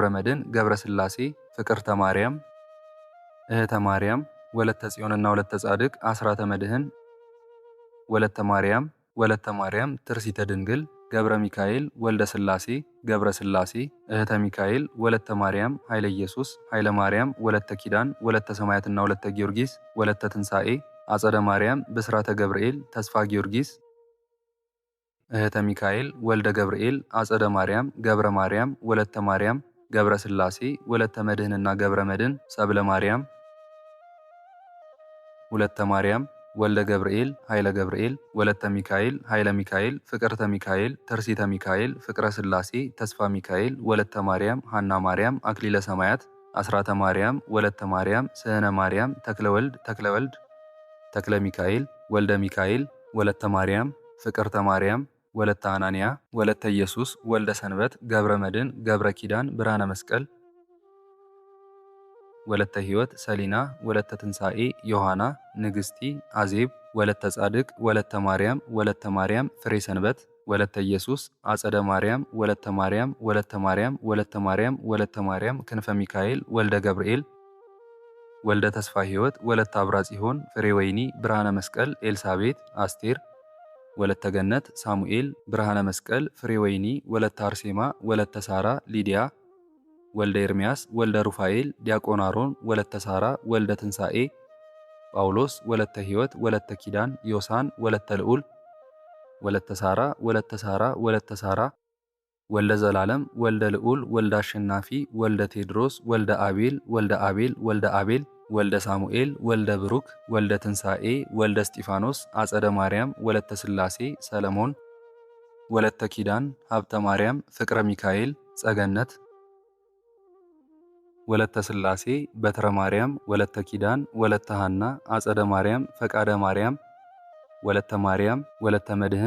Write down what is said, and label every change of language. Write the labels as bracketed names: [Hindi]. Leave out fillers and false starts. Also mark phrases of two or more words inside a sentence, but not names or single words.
[Amharic] መድን፣ ገብረ ሥላሴ፣ ፍቅርተ ማርያም፣ እህተ ማርያም፣ ወለተ ጽዮንና ወለተ ጻድቅ፣ አስራተ መድህን፣ ወለተ ማርያም፣ ትርሲተ ድንግል፣ ገብረ ሚካኤል ወልደ ሥላሴ ገብረ ሥላሴ እህተ ሚካኤል ወለተ ማርያም ኃይለ ኢየሱስ ኃይለ ማርያም ወለተ ኪዳን ወለተ ሰማያትና ወለተ ጊዮርጊስ ወለተ ትንሣኤ አጸደ ማርያም ብስራተ ገብርኤል ተስፋ ጊዮርጊስ እህተ ሚካኤል ወልደ ገብርኤል አጸደ ማርያም ገብረ ማርያም ወለተ ማርያም ገብረ ሥላሴ ወለተ መድህንና ገብረ መድህን ሰብለ ማርያም ወለተ ማርያም ወልደ ገብርኤል ኃይለ ገብርኤል ወለተ ሚካኤል ኃይለ ሚካኤል ፍቅርተ ሚካኤል ተርሲተ ሚካኤል ፍቅረ ሥላሴ ተስፋ ሚካኤል ወለተ ማርያም ሐና ማርያም አክሊለ ሰማያት አስራተ ማርያም ወለተ ማርያም ስህነ ማርያም ተክለወልድ ተክለ ሚካኤል ወልደ ሚካኤል ወለተ ማርያም ፍቅርተ ማርያም ወለተ አናንያ ወለተ ኢየሱስ ወልደ ሰንበት ገብረ መድን ገብረ ኪዳን ብርሃነ መስቀል ወለተ ሕይወት ሰሊና ወለተ ትንሣኤ ዮሐና ንግሥቲ አዜብ ወለተ ጻድቅ ወለተ ማርያም ፍሬ ሰንበት ወለተ ኢየሱስ አጸደ ማርያም ወለተ ማርያም ወለተ ማርያም ክንፈ ሚካኤል ወልደ ገብርኤል ወልደ ተስፋ ሕይወት ወለተ አብራ ጽዮን ፍሬ ወይኒ ብርሃነ መስቀል ኤልሳቤት አስቴር ወለተ ገነት ሳሙኤል ብርሃነ መስቀል ፍሬ ወይኒ ወለተ አርሴማ ወለተ ሳራ ሊዲያ ወልደ ኤርምያስ ወልደ ሩፋኤል ዲያቆን አሮን ወለተ ሳራ ወልደ ትንሣኤ ጳውሎስ ወለተ ሕይወት ወለተ ኪዳን ዮሳን ወለተ ልዑል ወለተ ሳራ ወልደ ዘላለም ወልደ ልዑል ወልደ አሸናፊ ወልደ ቴድሮስ ወልደ አቤል ወልደ ሳሙኤል ወልደ ብሩክ ወልደ ትንሣኤ ወልደ እስጢፋኖስ አጸደ ማርያም ወለተ ሥላሴ ሰለሞን ወለተ ኪዳን ሀብተ ማርያም ፍቅረ ሚካኤል ጸገነት ወለተ ሥላሴ በትረ ማርያም ወለተ ኪዳን ወለተ ሐና አጸደ ማርያም ፈቃደ ማርያም ወለተ መድህን